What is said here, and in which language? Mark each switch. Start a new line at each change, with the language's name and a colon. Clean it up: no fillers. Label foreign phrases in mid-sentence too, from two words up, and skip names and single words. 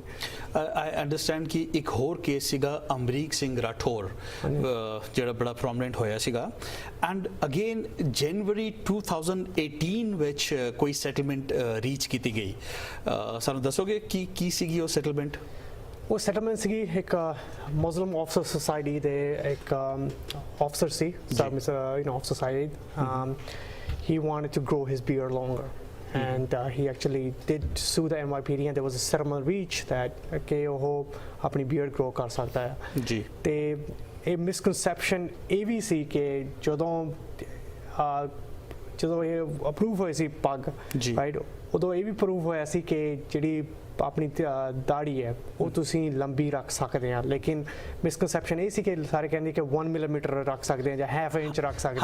English: I understand
Punjabi: ਕਿ ਇੱਕ ਹੋਰ ਕੇਸ ਸੀਗਾ ਅਮਰੀਕ ਸਿੰਘ ਰਾਠੌਰ ਜਿਹੜਾ ਬੜਾ ਪ੍ਰੋਮਿਨੈਂਟ ਹੋਇਆ ਸੀਗਾ,
English: and again
Punjabi: ਜਨਵਰੀ 2018 ਵਿੱਚ ਕੋਈ
English: settlement reach
Punjabi: ਕੀਤੀ ਗਈ। ਸਾਨੂੰ ਦੱਸੋਗੇ ਕੀ ਸੀਗੀ ਉਹ ਸੈਟਲਮੈਂਟ? ਉਹ ਸੈਟਲਮੈਂਟ ਸੀਗੀ ਇੱਕ ਮੁਸਲਿਮ ਆਫਸਰ ਸੁਸਾਇਟੀ ਦੇ ਇੱਕ ਆਫਸਰ ਸੀ ਆਫ ਸੁਸਾਇਟੀ
English: he wanted to grow his beard longer and he actually did sue the NYPD and there was a settlement reached that
Punjabi: ਕਿ ਉਹ ਆਪਣੀ beard grow ਕਰ ਸਕਦਾ ਹੈ ਜੀ ਤੇ ਇਹ ਮਿਸਕਨਸੈਪਸ਼ਨ ਇਹ ਵੀ ਸੀ ਕਿ ਜਦੋਂ ਇਹ ਅਪਰੂਵ ਹੋਈ ਸੀ ਪੱਗ ਰਾਈਟ ਉਦੋਂ ਇਹ ਵੀ ਪ੍ਰੂਵ ਹੋਇਆ ਸੀ ਕਿ ਜਿਹੜੀ ਆਪਣੀ ਦਾੜੀ ਹੈ ਉਹ ਤੁਸੀਂ ਲੰਬੀ ਰੱਖ ਸਕਦੇ ਆ ਲੇਕਿਨ ਮਿਸਕਨਸੈਪਸ਼ਨ ਇਹ ਸੀ ਕਿ ਸਾਰੇ ਕਹਿੰਦੇ ਕਿ 1 ਮਿਲੀਮੀਟਰ ਰੱਖ ਸਕਦੇ ਆ ਜਾਂ
English: half inch
Punjabi: ਰੱਖ ਸਕਦੇ ਆ